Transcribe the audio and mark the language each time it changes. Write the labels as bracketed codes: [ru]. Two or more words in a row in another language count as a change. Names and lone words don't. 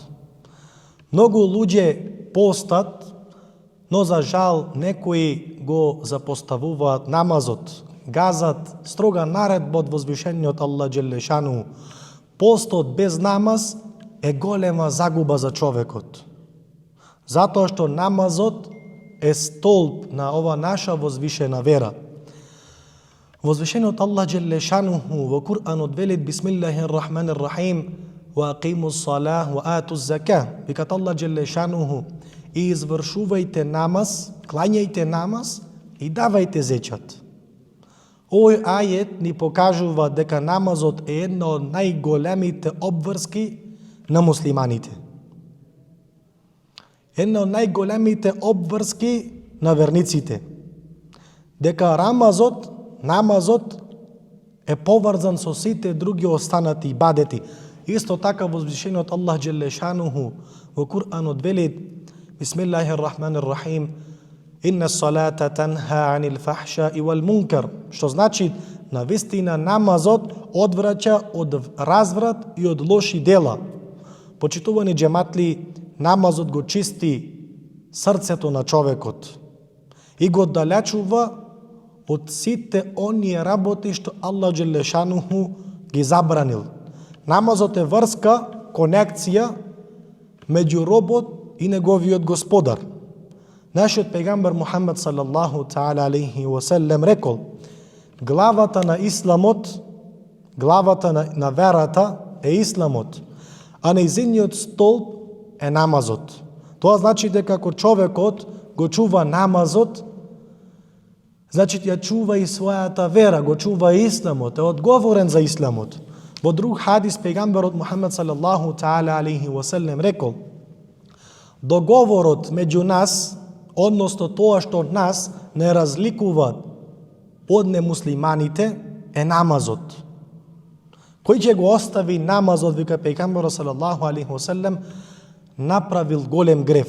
[mk] Многу луѓе постат, но за жал некои го запоставуваат намазот, газат строга наредба од возвишениот Аллах [ar] جل شأنه. [mk] Постот без намаз е голема загуба за човекот. Затоа што намазот е столб на ова наша возвишена вера. Возвишениот Аллах [ar] جل شأنه [mk] во Кур'анот велит [ar] بسم الله الرحمن الرحيم وأقيموا الصلاة وآتوا الزكاة. [mk] Викат Аллах [ar] جل شأنه: [mk] и извршувајте намаз, клањајте намаз и давајте зечат. Овој ајет ни покажува дека намазот е една од најголемите обврски на муслиманите. Една од најголемите обврски на верниците. Дека намазот е поврзан со сите други останати ибадети. Исто така возвишениот Аллах [ar] جل شأنه [mk] во Кур'анот велит [ar] بسم الله الرحمن الرحيم إن الصلاة تنهى عن الفحشاء والمنكر. [mk] Што значи, навистина намазот одвраќа од разврат и од лоши дела. Почитувани џематли, намазот го чисти срцето на човекот и го оддалечува од сите оние работи што Аллах [ar] جل شأنه [mk] ги забранил. Намазот е врска, конекција меѓу робот и неговиот Господар. Нашиот пејгамбер Мухаммед [ar] صلى الله تعالى عليه وسلم [mk] рекол: главата на исламот, главата на верата е исламот, а нејзиниот столб е намазот. Тоа значи дека ако човекот го чува намазот, значи ја чува и својата вера, го чува и исламот, е одговорен за исламот. Во друг хадис пејгамберот Мухаммед [ar] صلى الله تعالى عليه وسلم [mk] рекол: Договорот меѓу нас, односно тоа што нас не разликува од немуслиманите, е намазот. Кој ќе го остави намазот, вика пејгамберот [ar] صلى الله عليه وسلم, [mk] направил голем греф.